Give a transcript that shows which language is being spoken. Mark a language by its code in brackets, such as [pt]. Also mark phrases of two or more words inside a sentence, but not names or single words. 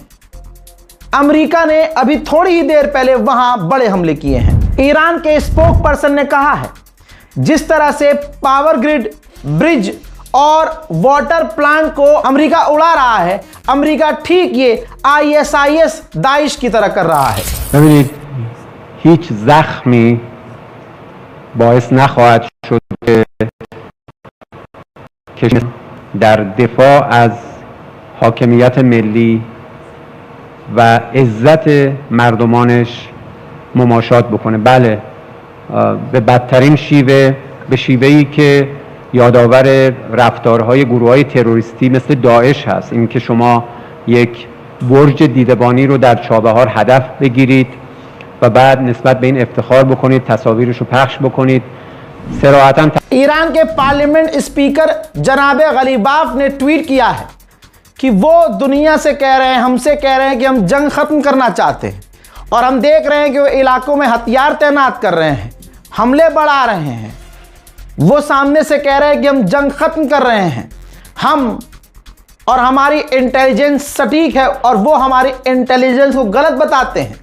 [hi] अमेरिका ने अभी थोड़ी ही देर पहले वहां बड़े हमले किए हैं। ईरान के स्पोक पर्सन ने कहा है, जिस तरह से [en] power grid, [hi] ब्रिज और [en] water plant [hi] को अमेरिका उड़ा रहा है, अमेरिका ठीक ये ISIS दाइश की तरह कर रहा है। [fa] ببینید هیچ زخمی باعث نخواهد شد که در دفاع از حاکمیت ملی و عزت مردمانش مماشات بکنه. بله، به بدترین شیوه، به شیوهی که یادآور رفتارهای گروه‌های تروریستی مثل داعش هست. این که شما یک برج دیدبانی رو در چابهار هدف بگیرید و بعد نسبت به این افتخار بکنید، تصاویرش رو پخش بکنید. صراحتاً [hi] ईरान के [en] parliament speaker [hi] जनाब गलीबाफ ने ट्वीट किया है कि वो दुनिया से कह रहे हैं, हमसे कह रहे हैं कि हम जंग खत्म करना चाहते हैं, और हम देख रहे हैं कि वो इलाकों में हथियार तैनात कर रहे हैं, हमले बढ़ा रहे हैं। वो सामने से कह रहे हैं कि हम जंग खत्म कर रहे हैं, हम और हमारी इंटेलिजेंस सटीक है, और वो हमारी इंटेलिजेंस को गलत बताते हैं।